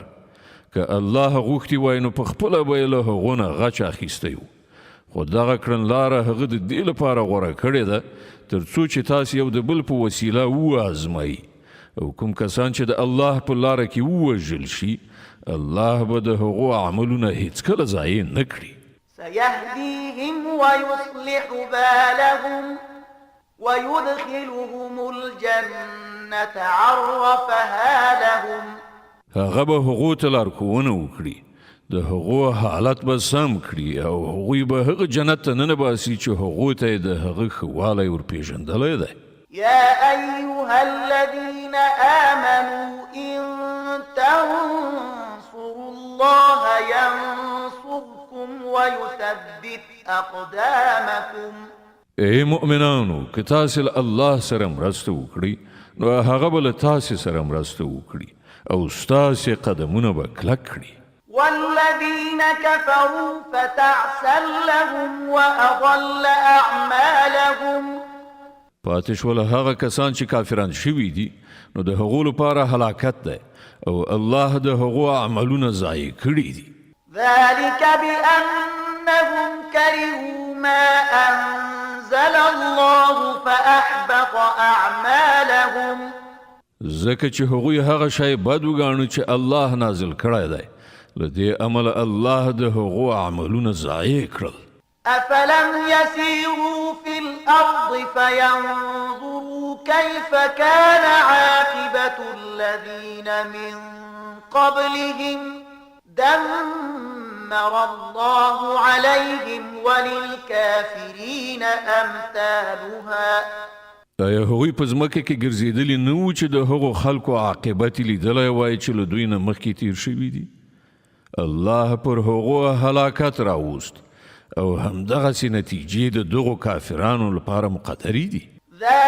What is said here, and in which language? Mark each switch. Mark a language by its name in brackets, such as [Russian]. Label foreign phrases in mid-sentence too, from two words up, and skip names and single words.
[Pashto] که الله غوښتي وای نو په خپله به یې له هغو نه غچ اخیستی و، خو دغه کړنلاره هغه د دې لپاره غوره کړې ده تر څو چې تاسې یو د بل په وسیله وازمایي او کوم کسان چې د الله په لاره کې ووژل شي الله به د هغو عملونه هیڅکله ضایع نه کړي. [Arabic] سيهديهم ويصلح بالهم ويدخلهم الجنة عرفها لهم. [Pashto] هغه به هغو ته لارښوونه وکړي، د هغو حالت به سم کړي او هغوی به هغه جنت ته ننباسي چې هغو ته یې د هغه ښه والی ورپېژندلی دی. [Arabic] يا أيها الذين آمنوا إن تنصروا الله ينصركم ويثبت أقدامكم. [Pashto] ای مؤمنانو که تاسې له الله سره مرسته وکړئ نو هغه به له تاسې سره مرسته وکړي او ستاسې قدمونه به کلک کړي. [Arabic] والذين كفروا فتعسا لهم وأضل أعمالهم. [Pashto] پاتې شول هغه کسان چې کافران شوي دي نو د هغو لپاره هلاکت دی او الله د هغو عملونه ضایع کړي دي. [Arabic] ذلك بأنهم كرهوا ما أنزل الله فأحبط أعمالهم. [Pashto] ځکه چې هغوی هغه شی بد وګاڼه چې الله نازل کړی دی، له دې امله الله د هغو عملونه ضایع کړل. [Arabic] أفلم يسيروا في الأرض فينظروا كيف كان عاقبة الذين من قبلهم دمر الله عليهم وللكافرين أمثالها. [Pashto] آیا هغوی په ځمکه کې ګرځېدلي نه وو چې د هغو خلکو عاقبت یې لیدلی وای چې له دوی نه مخکې تیر شوي دي؟ الله پر هغو هلاکت راوست او همدغسې نتیجې د دغو کافرانو لپاره مقدرې دي.